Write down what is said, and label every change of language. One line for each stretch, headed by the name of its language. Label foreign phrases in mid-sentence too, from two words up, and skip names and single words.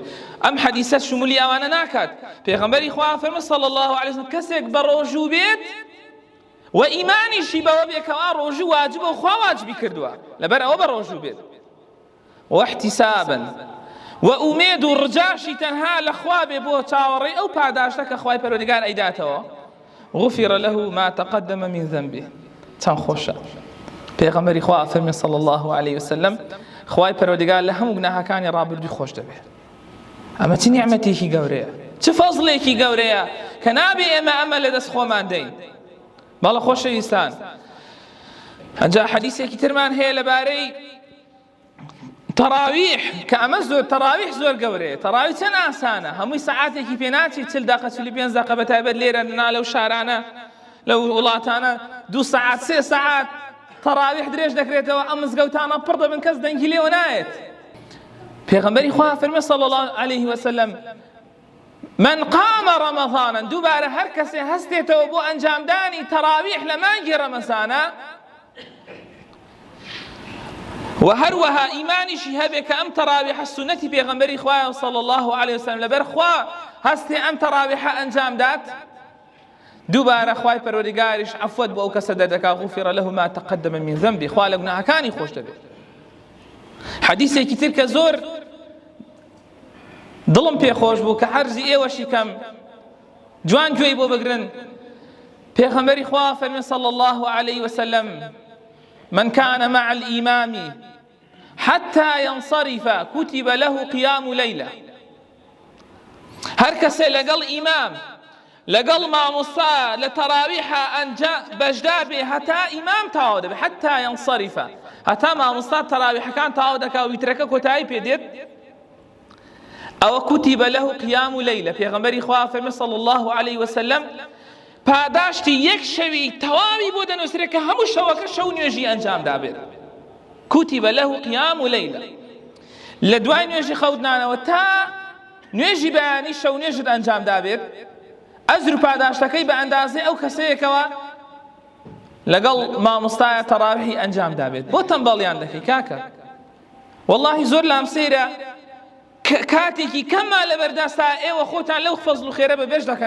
Central Kurdish: ئەم حەدیثە شمولی ئەوانە ناکات پێغەمبەری خوا فەرمووی
Arabic: صلی الله علیه وسلم
Central Kurdish: کەسێک بە ڕۆژوو بێت و ئیمانیشی بەوە بێکەوە ڕۆژوو واجبە و خوا واجبی کردووە لەبەر ئەوە بە ڕۆژوو بێت واحتسابا و ئومێد و ڕجاشی تەنها لە خوا بێ بۆ چاوەڕێی ئەو پاداشتە کە خوای پەروەردگار ئەیداتەوە
Arabic: غفر له ما تقدم من ذنبه
Central Kurdish: چەند خۆشە پێغەمبەری خوا فەرمی
Arabic: صلی الله عليه وسلم
Central Kurdish: خوای پەروەردگار لە هەموو گوناهەکانی ڕابردووی خۆش دەبێت ئەمە چ نیعمەتێکی گەورەیە چ فەزڵێکی گەورەیە کە نابێ ئێمە ئەمە لە دەست خۆمان دەین بەڵە خۆشەویستان ئەجا حەدیثێکی ترمان هەیە لەبارەی تەراویح کە ئەمە زۆر تەراویح زۆر گەورەیە تەراویح چەند ئاسانە هەمووی سەعاتێکی پێ ناچێت 40 دقە 45 دقە بەتایبەت لێرە لەو شارانە لەو وڵاتانە 2 سەعات 3 سەعات تەراویح درێژ دەکرێتەوە ئەم مزگەوتانە پڕ دەبن کەس دەنگی لێوە نایێت پێغەمبەری خوا فەرمووی
Arabic: صلی الله عليه وسلم من قام رمضانا
Central Kurdish: دووبارە هەر کەسێ هەستێتەوە بۆ ئەنجامدانی تەراویح لە مانگی ڕەمەزانە و هەروەها ئیمانیشی هەبێ کە ئەم تەراویحە سونەتی پێغەمبەری خوایە
Arabic: صلی الله عليه وسلم
Central Kurdish: لەبەر خوا هەستێ ئەم تەراویحە ئەنجامدات دووبارە خوای پەروەردگاریش عەفوەت بۆ ئەو کەسە دەردەکا
Arabic: غفر له ما تقدم من ذنبه
Central Kurdish: خوا لە گوناهەکانی خۆش دەبێت حەدیثێکی تر کە زۆر دڵم پێخۆش بوو کە حەرزی ئێوەشی کەم جوان گوێی بۆ بگرن پێغەمبەری خوا فەرمی
Arabic: صلی الله عليه وسلم من كان مع الإمام حتى ينصرف كتب له قيام ليلة
Central Kurdish: هر کەسێ لەگەڵ ئیمام لەگەڵ مامۆستا لە تەراویحە بەشدار بێ هەتا ئیمام تەواو دەبێت
Arabic: حتى ينصرف
Central Kurdish: هەتا مامۆستا تەراویحەکان تەواو دەکا و ویترەکە کۆتایی پێ دێت ئەوە
Arabic: كتب له قيام ليلة
Central Kurdish: پێغەمبەری خوا فەرمی
Arabic: صلی الله عليه وسلم
Central Kurdish: پاداشتی یەک شەوی تەواوی بۆ دەنووسرێت کە هەموو شەوەکە شەو نوێژی ئەنجام دابێت
Arabic: كتب له قيام ليلة
Central Kurdish: لە دوای نوێژی خەوتنانەوە تا نوێژی بەیانی شەو نوێژت ئەنجام دابێت ئەجر و پاداشتەکەی بە ئەندازەی ئەو کەسەیەکەوە لەگەڵ مامۆستایە تەراویحی ئەنجام دابێت بۆ تەنبەڵیان دەکەی کاکە والله زۆر لام سەیرە کاتێکی کەمما لەبەردەستا ئێوە خۆتان لەو فەزڵ و خێرە بەبێژ دەکەن.